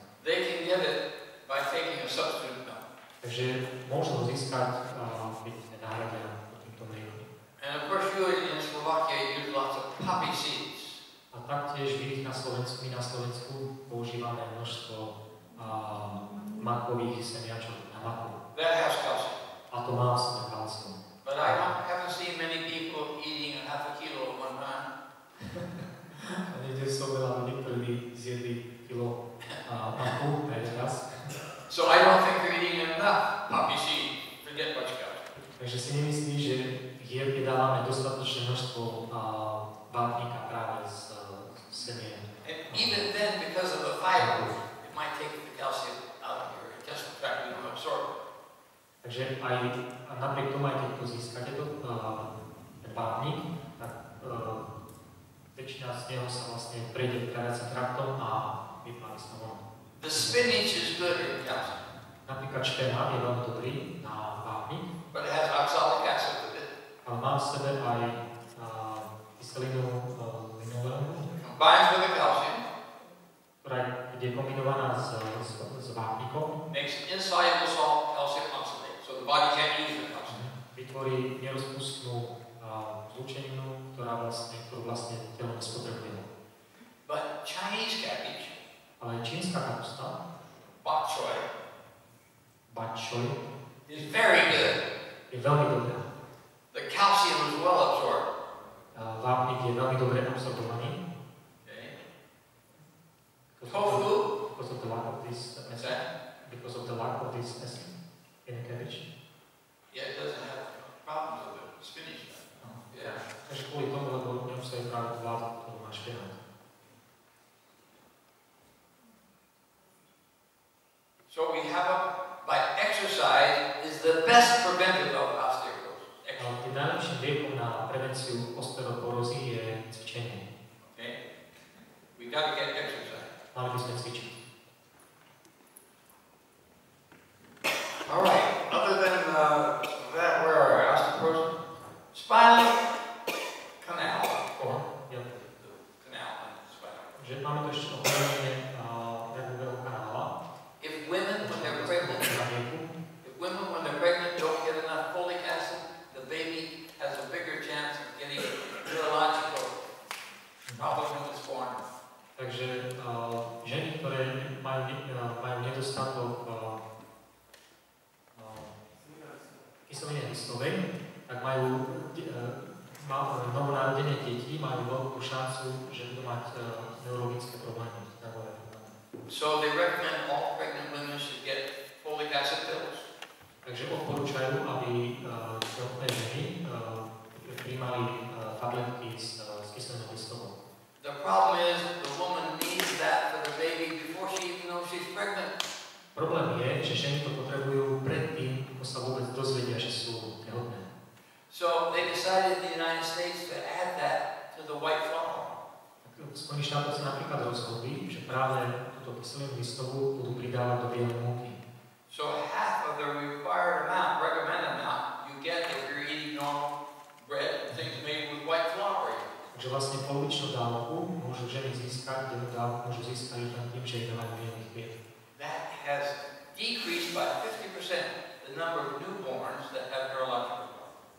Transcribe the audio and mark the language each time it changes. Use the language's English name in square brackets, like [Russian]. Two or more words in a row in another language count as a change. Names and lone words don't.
[English] They can get it by taking a substitute milk. [Slovak] Takže môžu ho získať, keď nahradia tým [English] poppy seeds. [Slovak] A taktiež my na Slovensku používame množstvo makových semiačok na maku. [English] That has calcium. [Slovak] A to má v sebe kalcium. [English] But I haven't seen many people eating half a kilo at one time. [Slovak] A niekde som veľa ľudí, ktorí zjedli kilo maku raz. [English] So I don't think they're eating enough poppy seed to get much calcium. [Slovak] Takže si nemyslí, že jedávame dostatočné množstvo vápnika práve z semien. [English] And even then, because of the fiber, it might take the calcium out of your intestinal tract, you don't absorb it. [Slovak] Takže aj napriek tomu, aj keď to získate, ten vápnik, tak väčšina z neho sa vlastne prejde tráviacím traktom a vypáli sa von. [English] The spinach is good in calcium. [Slovak] Napríklad špenát je veľmi dobrý na vápnik, [English] but it has oxalic acid with it. [Slovak] ale má v sebe aj kyselinu linolénu, [English] Combines with the calcium. [Slovak] ktorá je kombinovaná s vápnikom. [English] Makes an insoluble salt calcium oxalate, so the body can't use the calcium. [Slovak] Vytvorí nerozpustnú zlúčeninu, ktorú vlastne telo nespotrebuje. [English] But Chinese cabbage, [Slovak] Ale čínska kapusta, [English] bok choy, is very good. [Slovak] je veľmi dobrá. [English] The calcium is well absorbed. [Slovak] Vápnik je veľmi dobre absorbovaný. [English] Okay. Tofu, because of the lack of this acid in the cabbage. yeah, it doesn't have problems with the spinach. Yeah. [Slovak] Takže kvôli tomu, lebo neobsahuje práve tú látku, ktorú má špenát. [English] So we have by exercise is the best preventive of osteoporosis. [Slovak] Tým najlepším liekom na prevenciu osteoporózy je cvičenie. [English] Okay? We got to get exercise. [Slovak] Mali by sme cvičiť. [English] All right. Other than that, where are we? Osteoporosis, spinal canal. The canal and spinal. [Slovak] Že máme tu ešte ochorenie nervového kanála. [English] If women when they're pregnant don't get enough folic acid, the baby has a bigger chance of getting a neurological problem when it's born. [Slovak] Takže ženy, ktoré majú nedostatok kyseliny listovej, tak majú novonarodené deti, majú veľkú šancu, že budú mať neurologické problémy. [English] So they recommend all pregnant women should get folic acid pills. [Slovak] Takže odporúčajú, aby tehotné ženy prijímali tabletky s kyselinou listovou. [English] The problem is the woman needs that for the baby before she even knows she's pregnant. [Slovak] Problém je, že ženy to potrebujú predtým, ako sa vôbec dozvedia, že sú tehotné. [English] So they decided in the United States to add that to the white flour. [Slovak] Spojené štáty sa napríklad rozhodli, že práve túto kyselinu listovú budú pridávať do bielej múky. [English] So half of the required amount, recommended amount, you get if you're eating normal bread, things made with white flour. [Slovak] Takže vlastne polovičnú dávku môžu ženy získať, denú dávku môžu získať len tým, že jedávajú bielý chlieb. [English] That has decreased by 50% the number of newborns that have neurological problems.